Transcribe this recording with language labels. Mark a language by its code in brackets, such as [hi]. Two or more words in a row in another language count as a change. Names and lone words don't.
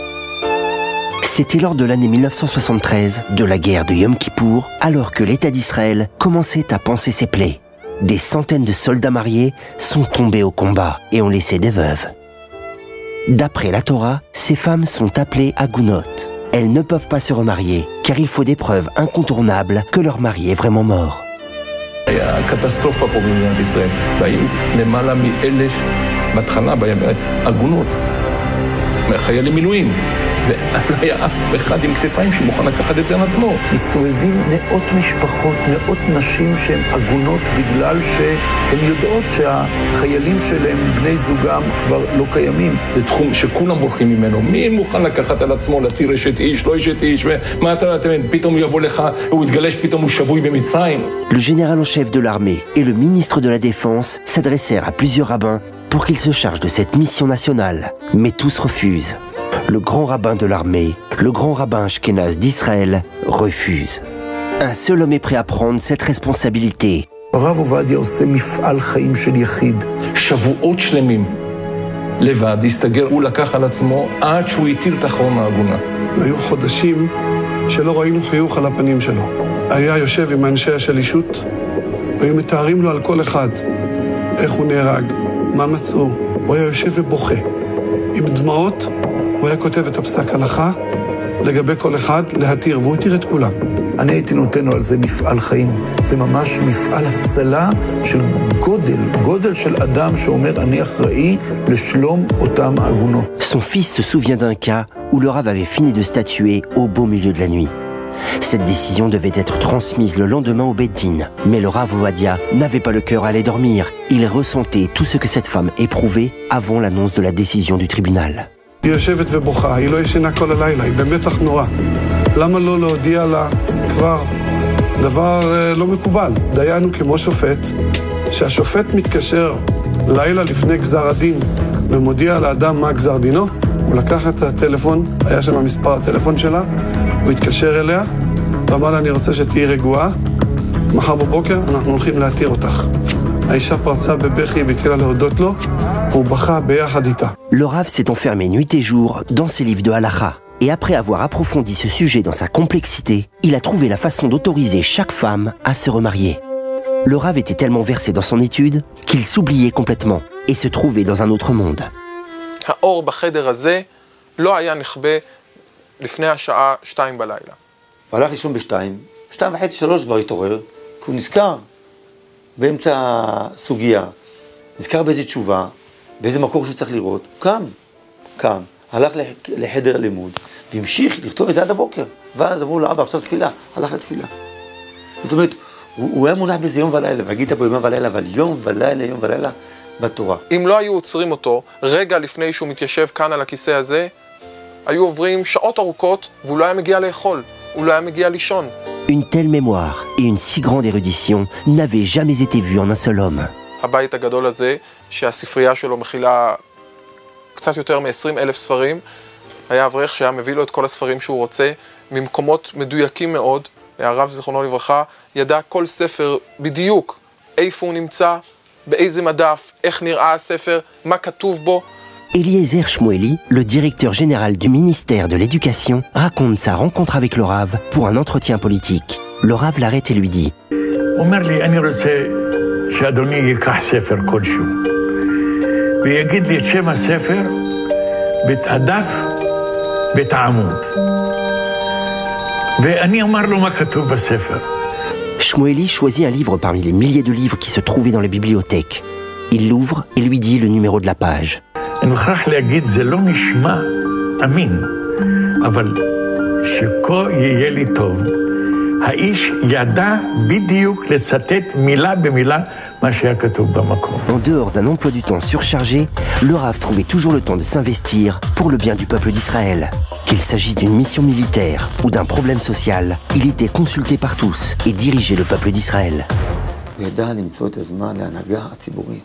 [fr] C'était lors de l'année 1973, de la guerre de Yom Kippour, alors que l'État d'Israël commençait à panser ses plaies. Des centaines de soldats mariés sont tombés au combat et ont laissé des veuves. D'après la Torah, ces femmes sont appelées agounotes. Elles ne peuvent pas se remarier, car il faut des preuves incontournables que leur mari est vraiment mort. [he] היה קטסטרופה פה במדינת ישראל, והיו למעלה מ1,000 בהתחלה עגונות, חיילים מילואים, ולא היה אף אחד עם כתפיים שמוכן לקחת את זה על עצמו. מסתובבים מאות משפחות, מאות נשים שהן עגונות בגלל שהן יודעות שהחיילים שלהם, בני זוגם, כבר לא קיימים. זה תחום שכולם בורחים ממנו. מי מוכן לקחת על עצמו, להתיר אשת איש, לא אשת איש, ומה אתה פתאום יבוא לך, הוא יתגלה שפתאום הוא שבוי במצרים. [fr] Le général en chef de l'armée et le ministre de la Défense s'adressèrent à plusieurs rabbins pour qu'ils se chargent de cette mission nationale. Mais tous refusent. Le grand rabbin de l'armée, le grand rabbin ashkénaze d'Israël, refuse. Un seul homme est prêt à prendre cette responsabilité. [he] הרב עובדיה עושה מפעל חיים של יחיד. שבועות שלמים. לבד, הסתגר, הוא לקח על עצמו עד שהוא התיר את אחרון העגונה. היו חודשים שלא ראינו חיוך על הפנים שלו. היה יושב עם אנשי השלישות, והיו מתארים לו על כל אחד, איך הוא נהרג, מה מצאו. הוא היה יושב ובוכה. עם דמעות, הוא היה כותב את הפסק הלכה, לגבי כל אחד להתיר, והוא התיר את כולם. אני הייתי נותן לו על זה מפעל חיים. זה ממש מפעל הצלה של גודל של אדם שאומר, אני אחראי לשלום אותם העגונות. [fr] Son fils se souvient d'un cas où le Rav avait fini de statuer au beau milieu de la nuit. Cette décision devait être transmise le lendemain au [he] Beit Din. [fr] Mais le Rav Ovadia n'avait pas le cœur à aller dormir. Il ressentait tout ce que cette femme éprouvait avant l'annonce de la décision du tribunal. [he] היא יושבת ובוכה, היא לא ישנה כל הלילה, היא במתח נורא. למה לא להודיע לה כבר דבר לא מקובל? דיינו כמו שופט, שהשופט מתקשר לילה לפני גזר הדין ומודיע לאדם מה גזר דינו, הוא לקח את הטלפון, היה שם מספר הטלפון שלה, הוא התקשר אליה ואמר לה, אני רוצה שתהיי רגועה, מחר בבוקר אנחנו הולכים להתיר אותך. האישה פרצה בבכי והתחילה להודות לו, והוא בכה ביחד איתה. [fr] Le Rav s'est enfermé nuit et jour dans ses livres de halakha. Et après avoir approfondi ce sujet dans sa complexité, il a trouvé la façon d'autoriser chaque femme à se remarier. Le Rav était tellement versé dans son étude qu'il s'oubliait complètement et se trouvait dans un autre monde. [he] האור בחדר הזה לא היה נכבה לפני השעה 2 בלילה. הוא הלך לישון ב2, 2:30, 3 כבר התעורר, כי הוא נזכר באמצע הסוגיה, נזכר באיזו תשובה, באיזה מקור שהוא צריך לראות, קם, הלך לחדר לימוד, והמשיך לכתוב את זה עד הבוקר, ואז אמרו לו, אבא, עכשיו תפילה, הלך לתפילה. זאת אומרת, הוא היה מונח בזה יום ולילה, והגית בו יום ולילה, אבל יום ולילה בתורה. אם לא היו עוצרים אותו רגע לפני שהוא מתיישב כאן על הכיסא הזה, היו עוברים שעות ארוכות, והוא לא היה מגיע לאכול, הוא לא היה מגיע לישון. [fr] Une telle mémoire et une si grande érudition n'avaient jamais été vues en un seul homme. [he] הבית הגדול הזה, שהספרייה שלו מכילה קצת יותר מ-20,000 ספרים, היה אברך שהיה מביא לו את כל הספרים שהוא רוצה, ממקומות מדויקים מאוד, והרב זיכרונו לברכה ידע כל ספר בדיוק איפה הוא נמצא, באיזה מדף, איך נראה הספר, מה כתוב בו. [fr] Eliezer Shmueli, le directeur général du ministère de l'Éducation, raconte sa rencontre avec le Rav pour un entretien politique. Le Rav l'arrête et lui dit [he] הוא אומר לי, אני רוצה שאדוני ייקח ספר כלשהו, ויגיד לי את שם הספר ואת הדף ואת העמוד. ואני אומר לו מה כתוב בספר. [fr] Shmueli choisit un livre parmi les milliers de livres qui se trouvaient dans les bibliothèques. Il l'ouvre et lui dit le numéro de la page. [he] אני מוכרח להגיד, זה לא נשמע אמין, אבל שכה יהיה לי טוב. האיש ידע בדיוק לצטט מילה במילה מה שהיה כתוב במקום. [fr] En dehors d'un emploi du temps surchargé, le Rav trouvait toujours le temps de s'investir pour le bien du peuple d'Israël. Qu'il s'agisse d'une mission militaire ou d'un problème social, il était consulté par tous et dirigeait le peuple d'Israël. [he] הוא ידע למצוא את הזמן להנהגה הציבורית.